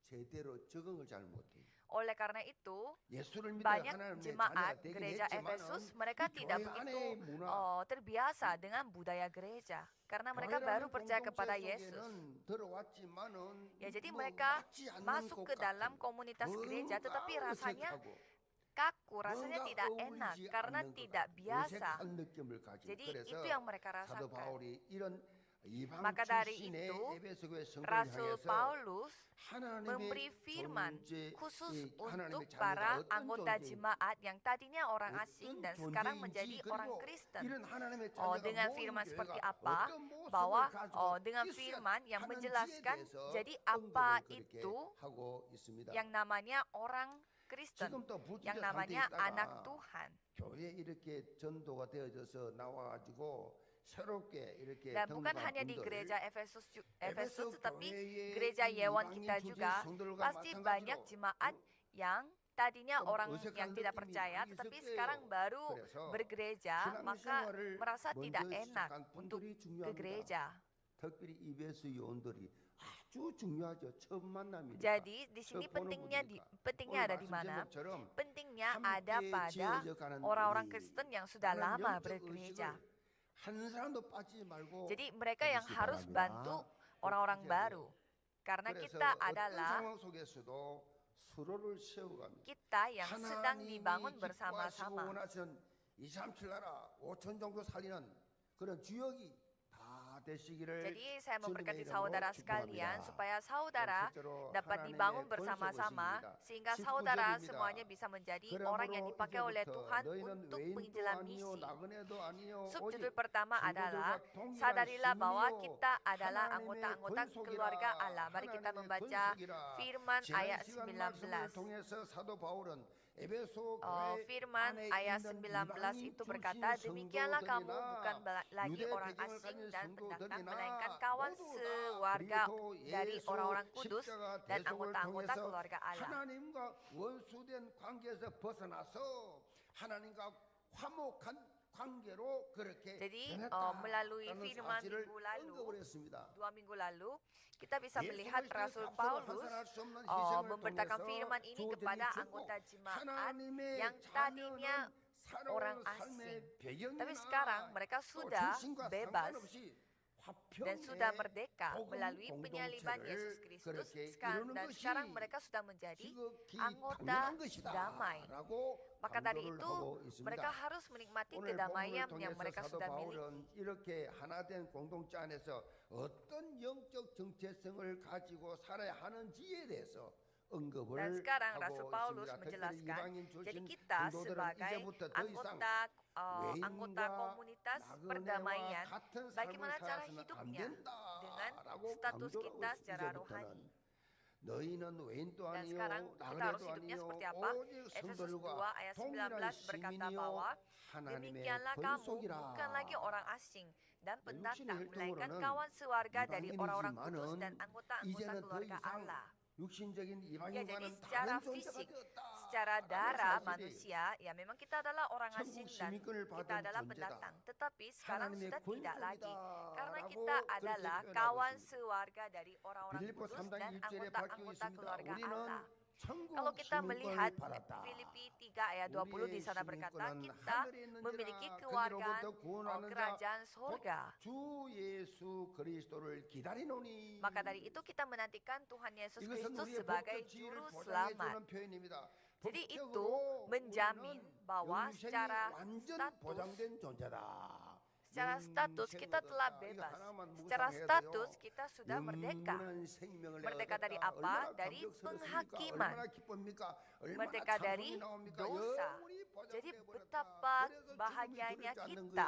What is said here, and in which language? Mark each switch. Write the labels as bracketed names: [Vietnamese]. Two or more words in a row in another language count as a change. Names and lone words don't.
[Indonesian] Oleh karena itu, banyak jemaat gereja Efesus mereka tidak begitu terbiasa dengan budaya gereja, karena mereka baru percaya kepada Yesus. Ya, jadi mereka masuk ke dalam komunitas gereja, tetapi rasanya kaku, rasanya [Korean] 뭔가 [Indonesian] tidak enak [Korean] 어울리지 [Indonesian] karena [Korean] 않는 것 [Indonesian] tidak [Korean] 같은 [Indonesian] biasa. [Korean] 어색한 느낌을 가지고 [Indonesian] Jadi [Korean] 그래서 [Indonesian] itu yang mereka [Korean] 사도 [Indonesian] rasakan. [Korean] 바울이 이런 이방 [Indonesian] Maka dari [Korean] 출신의 [Indonesian] itu, [Korean] 에베소 교회 성도를 [Indonesian] Rasul [Korean] 향해서 [Indonesian] Paulus memberi [Korean] 하나님의 [Indonesian] firman [Korean] 존재, [Indonesian] khusus [Korean] 이 하나님의 [Indonesian] untuk [Korean] 자녀가 [Indonesian] para [Korean] 어떤 [Indonesian] anggota [Korean] 존재인지, [Indonesian] jemaat yang tadinya orang asing [Korean] 어떤 [Indonesian] dan sekarang [Korean] 존재인지, [Indonesian] menjadi orang [Korean] 그리고 [Indonesian] Kristen. [Korean] 이런 하나님의 자녀가 [Indonesian] Dengan [Korean] 모인 [Indonesian] firman seperti [Korean] 교회가 [Indonesian] apa? [Korean] 어떤 모습을 [Indonesian] Bahwa [Korean] 가지고 [Indonesian] dengan [Korean] 있어야 [Indonesian] firman yang [Korean] 하는지에 [Indonesian] menjelaskan [Korean] 대해서 [Indonesian] jadi [Korean] 언급을 [Indonesian] apa [Korean] 그렇게 [Indonesian] itu [Korean] 하고 있습니다. [Indonesian] yang namanya orang Kristen, [Korean] 지금도 [Indonesian] yang [Korean] 불주자 [Indonesian] namanya [Korean] 상태에 [Indonesian] anak [Korean] 있다가 [Indonesian] Tuhan. [Korean] 교회에 이렇게 전도가 되어져서 나와가지고 새롭게 이렇게 [Indonesian] Dan bukan [Korean] 등록한 [Indonesian] hanya di [Korean] 분들, [Indonesian] gereja Efesus, [Korean] 에베소 [Indonesian] tetapi [Korean] 교회의 [Indonesian] gereja [Korean] 이 Yewan 이방인 [Indonesian] kita [Korean] 출신 [Indonesian] juga [Korean] 성도들과 [Indonesian] pasti [Korean] 마찬가지로 [Indonesian] banyak jemaat yang tadinya [Korean] 좀 [Indonesian] orang [Korean] 어색한 [Indonesian] yang tidak [Korean] 느낌이 [Indonesian] percaya [Korean] 많이 [Indonesian] tetapi [Korean] 있을 [Indonesian] sekarang [Korean] 거예요. [Indonesian] baru [Korean] 그래서 [Indonesian] bergereja maka [Korean] 신앙생활을 [Indonesian] merasa tidak [Korean] 먼저 [Indonesian] enak [Korean] 시작한 [Indonesian] untuk [Korean] 분들이 [Indonesian] ke [Korean] 중요합니다. [Indonesian] gereja. [Korean] 특별히 EBS 요원들이 아주 중요하죠. 처음 만남이니까. [Indonesian] Jadi di sini [Korean] 처음 보는 [Indonesian] pentingnya ada di mana? Pentingnya ada pada orang-orang Kristen yang sudah lama bergereja. [Korean] 한 사람도 빠지지 말고 [Indonesian] Jadi mereka yang [Korean] 해주시기 [Indonesian] harus [Korean] 바랍니다. [Indonesian] bantu orang-orang baru. Karena [Korean] 그래서 [Indonesian] kita [Korean] 어떤 [Indonesian] adalah [Korean] 상황 속에서도 서로를 세워갑니다. [Indonesian] kita yang sedang [Korean] 하나님이 [Indonesian] dibangun [Korean] 기뻐하시고 [Indonesian] bersama-sama. [Korean] 원하시는 2, 3, 7 나라 5천 정도 살리는 그런 주역이 다 되시기를 [Indonesian] Jadi saya [Korean] 주님의 [Indonesian] memberkati [Korean] 이름으로 [Indonesian] saudara sekalian [Korean] 축복합니다. [Indonesian] supaya saudara [Korean] 첫째로 [Indonesian] dapat [Korean] 하나님의 [Indonesian] dibangun [Korean] 권속을 [Indonesian] bersama-sama [Korean] 시킵니다. [Indonesian] sehingga [Korean] 19 [Indonesian] saudara [Korean] 절입니다. [Indonesian] semuanya bisa menjadi orang yang [Korean] 그러므로 [Indonesian] dipakai oleh [Korean] 이제부터 [Indonesian] Tuhan [Korean] 너희는 [Indonesian] untuk [Korean] 외인도 [Indonesian] penginjilan [Korean] 아니요 [Indonesian] misi. [Korean] 나그네도 아니요 [Indonesian] Subjudul [Korean] 오직 [Indonesian] pertama adalah [Korean] 성도들과 동일한 [Indonesian] sadarilah bahwa [Korean] 시민이요 [Indonesian] kita adalah [Korean] 하나님의 [Indonesian] anggota-anggota [Korean] 권속이라. [Indonesian] keluarga Allah. Mari kita [Korean] 하나님의 [Indonesian] membaca [Korean] 권속이라. [Indonesian] firman [Korean] 지난 [Indonesian] ayat [Korean] 시간 말씀을 [Indonesian] 19. [Korean] 통해서 사도 바울은 에베소 교회 [Indonesian] Firman [Korean] 안에 [Indonesian] ayat [Korean] 있는 [Indonesian] 19 [Korean] 이방인 [Indonesian] itu [Korean] 출신 [Indonesian] berkata, demikianlah kamu bukan lagi [Korean] 유대 [Indonesian] orang [Korean] 배경을 [Indonesian] asing [Korean] 가진 [Indonesian] dan pendatang, [Korean] 성도들이나 [Indonesian] melainkan kawan [Korean] 모두 다 [Indonesian] sewarga [Korean] 그리스도 [Indonesian] dari [Korean] 예수 [Indonesian] orang-orang kudus [Korean] 십자가 [Indonesian] dan [Korean] 대속을 [Indonesian] anggota-anggota [Korean] 통해서 [Indonesian] keluarga Allah. [Korean] 하나님과 원수된 관계에서 벗어나서 하나님과 화목한 관계로 그렇게 [Indonesian] Jadi [Korean] 변했다라는 [Indonesian] melalui firman [Korean] 사실을 [Indonesian] minggu lalu, [Korean] 언급을 했습니다. [Indonesian] 2 minggu lalu, kita bisa [Korean] 예수 [Indonesian] melihat [Korean] 그리스도의 [Indonesian] Rasul [Korean] 값으로 [Indonesian] Paulus [Korean] 환산할 수 없는 희생을 [Indonesian] memberitakan [Korean] 통해서 [Indonesian] firman ini [Korean] 주어진 [Indonesian] kepada [Korean] 이 축복, [Indonesian] anggota jemaat [Korean] 하나님의 [Indonesian] yang tadinya [Korean] 자녀는 [Indonesian] orang [Korean] 새로운 [Indonesian] asing. [Korean] 삶의 배경이나 [Indonesian] Tapi sekarang mereka [Korean] 또 [Indonesian] sudah [Korean] 출신과 [Indonesian] bebas [Korean] 상관없이 [Indonesian] dan sudah [Korean] 화평의 [Indonesian] merdeka [Korean] 복음 [Indonesian] melalui penyaliban Yesus [Korean] 공동체를 [Indonesian] Kristus [Korean] 그렇게 [Indonesian] dan [Korean] 이루는 것이 [Indonesian] sekarang mereka sudah menjadi [Korean] 지극히 [Indonesian] anggota [Korean] 당연한 것이다 [Indonesian] damai. [Korean] 라고 [Indonesian] Maka dari [Korean] 강조를 [Indonesian] itu [Korean] 하고 있습니다. [Indonesian] mereka harus menikmati [Korean] 오늘 [Indonesian] kedamaian [Korean] 본문을 [Indonesian] yang [Korean] 통해서 [Indonesian] mereka [Korean] 사도 [Indonesian] sudah miliki. [Korean] 바울은 이렇게 하나된 공동체 안에서 어떤 영적 정체성을 가지고 살아야 하는지에 대해서 언급을 [Indonesian] Dan sekarang [Korean] 하고 [Indonesian] Rasul Paulus [Korean] 있습니다. 특별히 [Indonesian] menjelaskan, [Korean] 이방인 [Indonesian] jadi [Korean] 출신 [Indonesian] kita [Korean] 성도들은 [Indonesian] sebagai [Korean] 이제부터 더 이상 [Indonesian] anggota komunitas [Korean] 나그네와 [Indonesian] perdamaian, [Korean] 같은 삶을 [Indonesian] bagaimana cara [Korean] 살아서는 안 [Indonesian] hidupnya dengan [Korean] 된다라고 [Indonesian] status [Korean] 강조하고 [Indonesian] kita [Korean] 있습니다. [Indonesian] secara [Korean] 이제부터는 [Indonesian] rohani. [Korean] 너희는 외인도 [Indonesian] Dan [Korean] 아니요 [Indonesian] sekarang kita harus [Korean] 나그네도 [Indonesian] hidupnya [Korean] 아니요 [Indonesian] seperti apa? [Korean] 오직 [Indonesian] Efesus 2 [Korean] 성도들과 [Indonesian] ayat [Korean] 동일한 [Indonesian] 19 berkata [Korean] 시민이요 [Indonesian] bahwa [Korean] 하나님의 [Indonesian] demikianlah kamu [Korean] 권속이라. [Indonesian] bukan lagi orang asing dan pendatang, [Korean] 육신의 [Indonesian] melainkan [Korean] 혈통으로는 [Indonesian] kawan sewarga dari orang-orang [Korean] 이방인이지만은 [Indonesian] kudus dan anggota-anggota [Korean] 이제는 더 [Indonesian] keluarga [Korean] 이상 [Indonesian] Allah. [Korean] 육신적인 [Indonesian] Ya, jadi [Korean] 이방인과는 [Indonesian] secara [Korean] 다른 존재가 [Indonesian] fisik, [Korean] 되었다. [Indonesian] secara darah manusia, ya memang kita adalah orang asing [Korean] 천국 [Indonesian] dan [Korean] 시민권을 [Indonesian] kita [Korean] 받은 [Indonesian] adalah [Korean] 존재다. [Indonesian] pendatang. Tetapi sekarang [Korean] 하나님의 [Indonesian] sudah tidak lagi. [Korean] 권속이다. [Indonesian] Karena [Korean] 라고 [Indonesian] kita [Korean] 그렇게 [Indonesian] adalah [Korean] 표현하고 [Indonesian] kawan [Korean] 있습니다. [Indonesian] sewarga dari orang-orang [Korean] 빌립보 [Indonesian] kudus [Korean] 3장 [Indonesian] dan [Korean] 1절에 밝히고 [Indonesian] anggota-anggota [Korean] 있습니다. [Indonesian] keluarga [Korean] 우리는 [Indonesian] Allah. [Korean] 천국 [Indonesian] Kalau kita melihat [Korean] 시민권을 받았다. [Indonesian] Filipi 3 ayat 20 di [Korean] 우리의 [Indonesian] sana berkata, [Korean] 시민권은 [Indonesian] kita [Korean] 하늘에 있는지라 [Indonesian] memiliki [Korean] 그리로부터 [Indonesian] keluargaan [Korean] 구원하는 자 [Indonesian] kerajaan sorga. [Korean] 주 예수 그리스도를 기다리노니. [Indonesian] Maka dari itu kita menantikan Tuhan Yesus [Korean] 이것은 [Indonesian] Kristus [Korean] 우리의 [Indonesian] sebagai [Korean] 법적 지위를 [Indonesian] juru [Korean] 보장해 [Indonesian] selamat. [Korean] 주는 표현입니다. [Indonesian] Jadi itu [Korean] 법적으로 [Indonesian] menjamin [Korean] 우리는 [Indonesian] bahwa [Korean] 영생이 [Indonesian] secara [Korean] 완전 [Indonesian] status [Korean] 보장된 존재다. [Indonesian] Secara status kita telah bebas. Secara status kita sudah merdeka. Merdeka dari apa? Dari penghakiman. Merdeka dari dosa. Jadi betapa bahagianya kita.